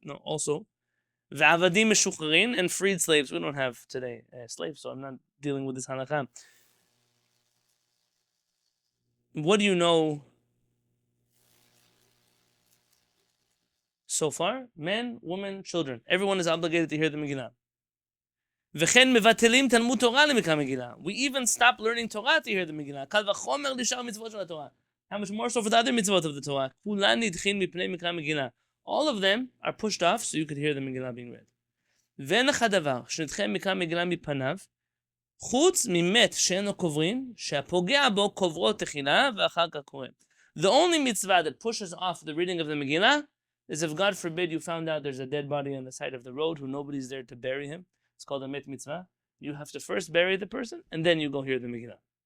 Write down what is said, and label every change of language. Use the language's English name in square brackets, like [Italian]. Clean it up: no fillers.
[English] No, also, [Hebrew] ועבדים משוחררים, [English] and freed slaves. We don't have today slaves, so I'm not dealing with this halakha. What do you know so far? Men, women, children. Everyone is obligated to hear the Megillah. [Hebrew] וכן מבטלים תלמוד תורה למקרא מגילה. [English] We even stop learning Torah to hear the Megillah. [Hebrew] קל וחומר לשאר המצוות של התורה. [English] How much more so for the other mitzvot of the Torah? [Hebrew] כולן נדחין מפני מקרא מגילה. [English] All of them are pushed off so you could hear the Megillah being read. [Hebrew] ואין לך דבר שנדחה מקרא מגילה מפניו, חוץ ממת שאינו קוברין, שהפוגע בו קוברו תחילה ואחר כך קורא. [English] The only mitzvah that pushes off the reading of the Megillah is if, God forbid, you found out there's a dead body on the side of the road who nobody's there to bury him. It's called a met mitzvah. You have to first bury the person, and then you go hear the Megillah.